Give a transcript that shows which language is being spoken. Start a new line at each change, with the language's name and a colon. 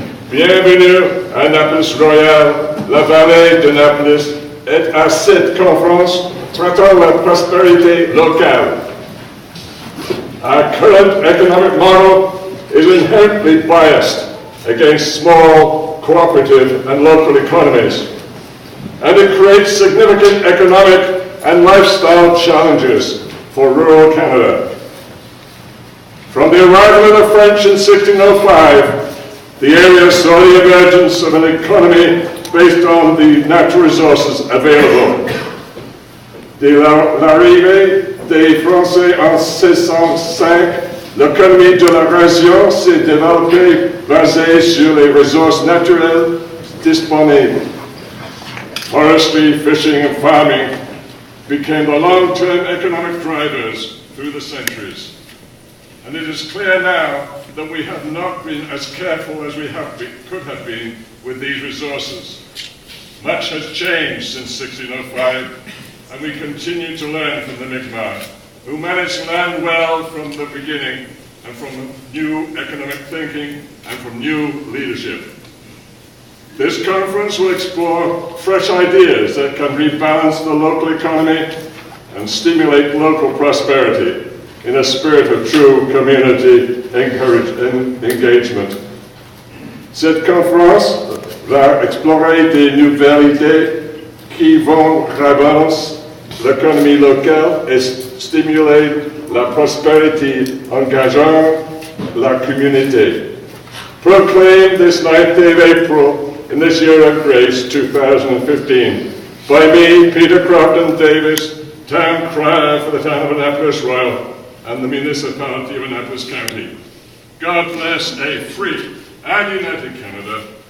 French: Bienvenue à Annapolis Royal, la vallée d'Annapolis, et à cette conférence traitant la prospérité locale.
English: Our current economic model is inherently biased against small, cooperative, and local economies, and it creates significant economic and lifestyle challenges for rural Canada. From the arrival of the French in 1605, the area saw the emergence of an economy based on the natural resources available.
French: Dès l'arrivée des Français en 1605, l'économie de la région s'est développée basée sur les ressources naturelles disponibles.
English: Forestry, fishing, and farming became the long-term economic drivers through the centuries. And it is clear now that we have not been as careful as we could have been with these resources. Much has changed since 1605, and we continue to learn from the Mi'kmaq, who managed land well from the beginning, and from new economic thinking, and from new leadership. This conference will explore fresh ideas that can rebalance the local economy and stimulate local prosperity in a spirit of true community engagement.
French: Cette conférence va explorer des nouvelles idées qui vont relancer l'économie locale et stimuler la prospérité engageant la communauté.
English: Proclaimed this 9th day of April in this year of grace 2015 by me, Peter Crofton Davis, Town Crier for the town of Annapolis Royal and the municipality of Annapolis County. God bless a free and united Canada.